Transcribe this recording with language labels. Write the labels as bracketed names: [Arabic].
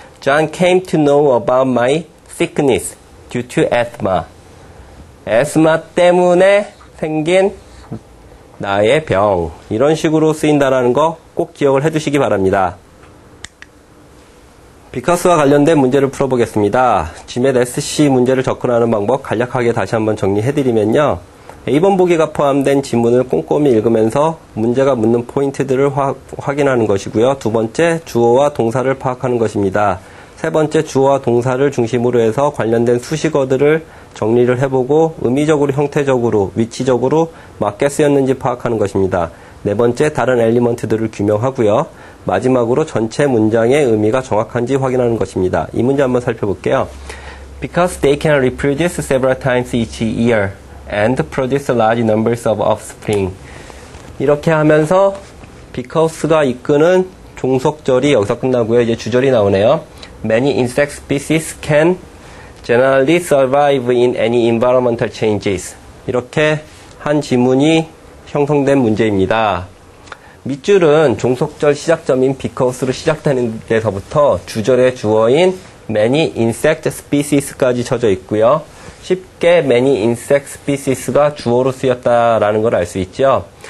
[English] John came to know about my sickness due to asthma. [Korean] 에스마 때문에 생긴 나의 병. 이런 식으로 쓰인다는 거 꼭 기억을 해두시기 바랍니다. because와 관련된 문제를 풀어보겠습니다. GMAT SC 문제를 접근하는 방법 간략하게 다시 한번 정리해드리면요. A번 보기가 포함된 지문을 꼼꼼히 읽으면서 문제가 묻는 포인트들을 확인하는 것이고요. 두 번째, 주어와 동사를 파악하는 것입니다. 세 번째, 주어와 동사를 중심으로 해서 관련된 수식어들을 정리를 해보고 의미적으로, 형태적으로, 위치적으로 맞게 쓰였는지 파악하는 것입니다. 네 번째, 다른 엘리먼트들을 규명하고요. 마지막으로 전체 문장의 의미가 정확한지 확인하는 것입니다. 이 문제 한번 살펴볼게요. [English] Because they can reproduce several times each year and produce large numbers of offspring. [Korean] 이렇게 하면서 because가 이끄는 종속절이 여기서 끝나고요. 이제 주절이 나오네요. [English] Many insect species can generally survive in any environmental changes. [Korean] 이렇게 한 지문이 형성된 문제입니다. 밑줄은 종속절 시작점인 because로 시작되는 데서부터 주절의 주어인 [English] many insect species [Korean] 까지 쳐져 있고요. 쉽게 [English] many insect species [Korean] 가 주어로 쓰였다라는 걸 알 수 있죠.